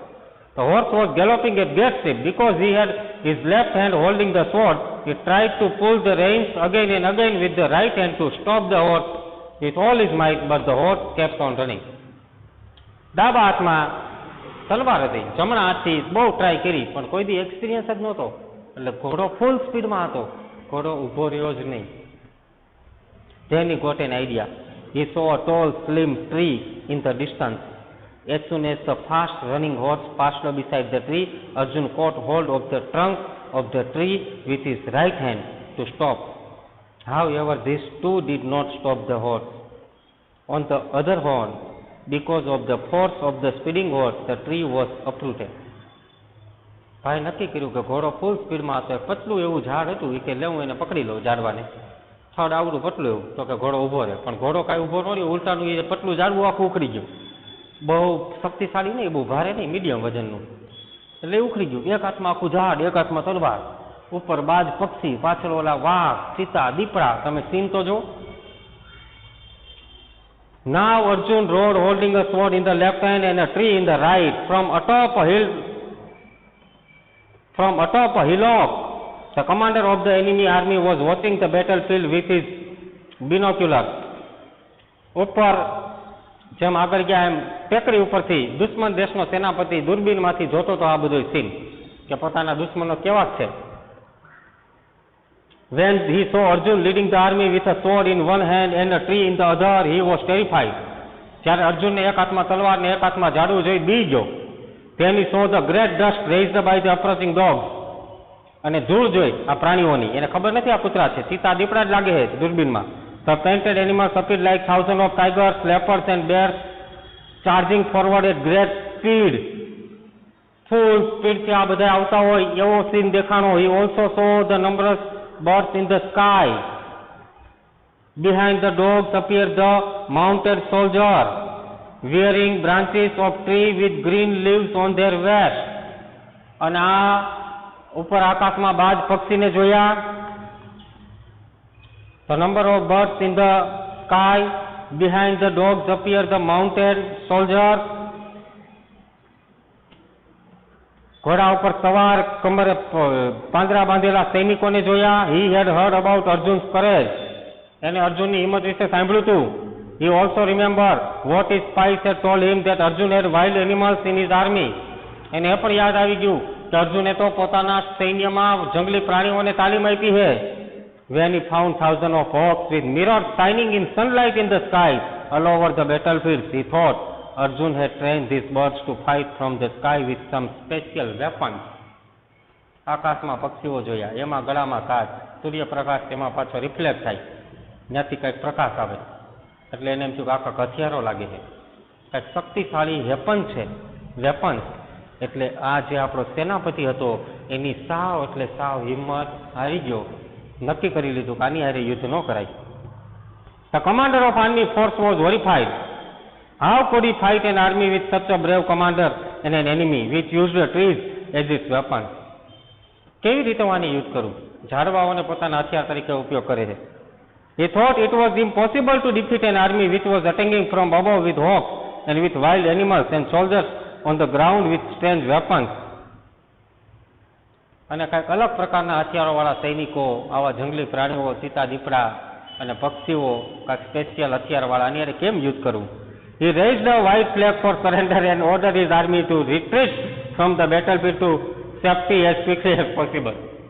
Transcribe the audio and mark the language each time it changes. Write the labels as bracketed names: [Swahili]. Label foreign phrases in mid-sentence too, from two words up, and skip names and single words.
[English] The horse was galloping at great speed. Because he had his left hand holding the sword, he tried to pull the reins again and again with the right hand to stop the horse with all his might, but the horse kept on running. [Gujarati] ડાબા હાથમાં તલવાર હતી, જમણા હાથથી બહુ ટ્રાય કરી પણ કોઈ દી એક્સપિરિયન્સ જ નહોતો, એટલે ઘોડો [English] full speedમાં [Gujarati] હતો, ઘોડો ઊભો રહ્યો જ નહીં. [English] Then he got an idea. He saw a tall, slim tree in the distance. As soon as the fast-running horse passed beside the tree, Arjun caught hold of the trunk of the tree with his right hand to stop. However, these two did not stop the horse. On the other hand, because of the force of the speeding horse, the tree was uprooted. [Gujarati] ભાઈ નક્કી કર્યું કે ઘોડો [English] full speedમાં [Gujarati] હતો, પતલું એવું ઝાડ હતું એ કે લેવું એને પકડી લઉં ઝાડવાને, થડ આવડું પતલું એવું, તો કે ઘોડો ઊભો રહે, પણ ઘોડો કાંઈ ઊભો ન રહ્યો, ઉલટાનું એ પતલું ઝાડવું આખું ઉખડી ગયું. બહુ શક્તિશાળી નહીં, બહુ ભારે નહીં, મીડિયમ વજનનું, એટલે ઉખડી ગયું. એક હાથમાં આખું ઝાડ, એક હાથમાં તલવાર, ઉપર બાજ પક્ષી, પાછળ ઓલા વાઘ, ચિત્તા, દીપડા, તમે સીન તો જો. [English] Now Arjun rode holding a sword in the left hand and a tree in the right. From atop a hillock, the commander of the enemy army was watching the battlefield with his binoculars. [Gujarati] ઉપર જેમ આગળ ગયા એમ ટેકરી ઉપરથી દુશ્મન દેશનો સેનાપતિ દૂરબીનમાંથી જોતો તો આ બધું સીન કે પોતાના દુશ્મનો કેવા છે. [English] When he saw Arjun leading the army with a sword in one hand and a tree in the other, he was terrified. [Gujarati] જ્યારે અર્જુનને એક હાથમાં તલવાર ને એક હાથમાં ઝાડવું જોઈ બી ગયો. [English] Then he saw the great dust raised by the approaching dogs. [Gujarati] અને ધૂળ જોઈ આ પ્રાણીઓની, એને ખબર નથી આ કૂતરા છે, ચિત્તા દીપડા જ લાગે છે દૂરબીનમાં. [English] The painted animals appeared like thousands of tigers, leopards and bears charging forward at great speed. Full speed [Gujarati] થી આ બધા આવતા હોય એવો સીન દેખાણો. [English] He also saw the numerous birds in the sky. Behind the dogs appeared the mounted soldier, wearing branches of tree with green leaves on their vest. [Gujarati] અને આ ઉપર આકાશમાં બાજ પક્ષીને જોયા. [English] The number of birds in the sky. Behind the dogs appeared the mounted soldiers. [Gujarati] ઘોડા ઉપર સવાર કમરે પાંદડા બાંધેલા સૈનિકોને જોયા. [English] He had heard about Arjun's courage. [Gujarati] એને અર્જુનની હિંમત વિશે સાંભળ્યું હતું. [English] He also remembered what his spies had told him that Arjun had wild animals in his army. [Gujarati] એને એ પણ યાદ આવી ગયું કે અર્જુને તો પોતાના સૈન્યમાં જંગલી પ્રાણીઓને તાલીમ આપી છે. [English] When he found thousands of hawks with mirrors shining in sunlight in the sky all over the battlefields, he thought Arjun had trained these birds to fight from the sky with some special weapons. [Gujarati] આકાશમાં પક્ષીઓ જોયા, એમાં ગળામાં કાચ, સૂર્યપ્રકાશ તેમાં પાછો રિફ્લેક્ટ થાય, ત્યાંથી કંઈક પ્રકાશ આવે, એટલે એને એમ થયું કે આખા હથિયારો લાગે છે, કંઈક શક્તિશાળી વેપન છે. વેપન્સ એટલે આ જે આપણો સેનાપતિ હતો એની સાવ એટલે સાવ હિંમત હારી ગયો, નક્કી કરી લીધું કે આની હારે યુદ્ધ ન કરાય. [English] The commander of army force was horrified. How could he fight an army with such a brave commander and an enemy which used the trees as its weapon? [Gujarati] કેવી રીતે આની યુદ્ધ કરું? ઝાડવાઓને પોતાના હથિયાર તરીકે ઉપયોગ કરે છે. [English] He thought it was impossible to defeat an army which was attacking from above with hawks and with wild animals and soldiers on the ground with strange weapons. [Gujarati] અને કંઈક અલગ પ્રકારના હથિયારોવાળા સૈનિકો, આવા જંગલી પ્રાણીઓ, ચિત્તા દીપડા અને પક્ષીઓ, કાંઈક સ્પેશિયલ હથિયારવાળા, આની હારે કેમ યુદ્ધ કરવું? [English] He raised a white flag for surrender and ordered his army to retreat from the battlefield to safety as quickly as possible.